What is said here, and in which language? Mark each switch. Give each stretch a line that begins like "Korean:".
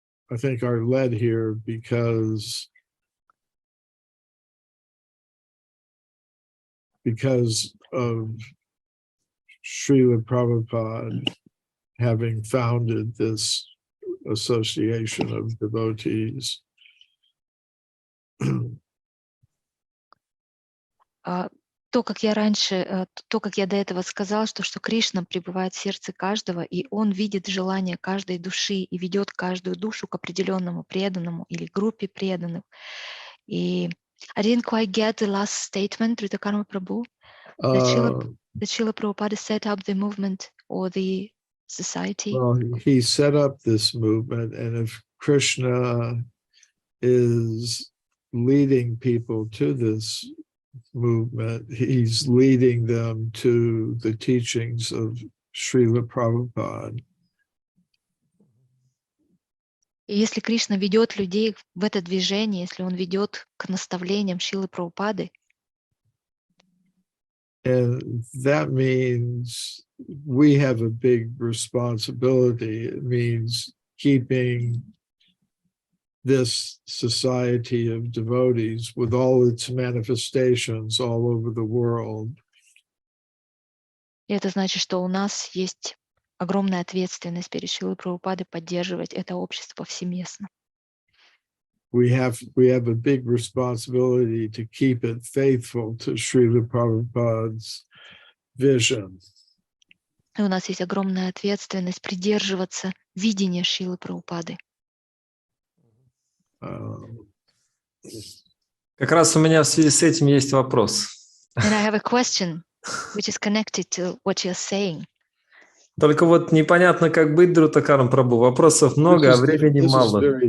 English: I think are led here because of Srila Prabhupada having founded this association of devotees.
Russian: То, как я до этого сказала, что Кришна пребывает в сердце каждого, и он видит желание каждой души и ведет каждую душу к определенному преданному или группе преданных.
English: И I didn't quite get the last statement, Ritakarma Prabhu, that Srila Prabhupada set up the movement or the society. Well, he set up this movement, and if Krishna is leading people to this movement, he's leading them to the teachings of Srila Prabhupada.
Russian: И если Кришна ведет людей в это движение, если он ведет к наставлениям Шрилы Прабхупады,
English: and that means we have a big responsibility. It means keeping this society of devotees with all its manifestations all over the world.
Russian: и это значит, что у нас есть огромная ответственность перед Шрилой Прабхупадой поддерживать это общество повсеместно.
English: We have a big responsibility to keep it faithful to Srila Prabhupada's vision.
Russian: И у нас есть огромная ответственность придерживаться видения Шрилы Прабхупады. Как раз у меня в связи с этим есть вопрос.
English: And I have a question which is connected to what you're saying.
Russian: Только вот непонятно, как быть, Друтакарам Прабху. Вопросов много, а времени мало.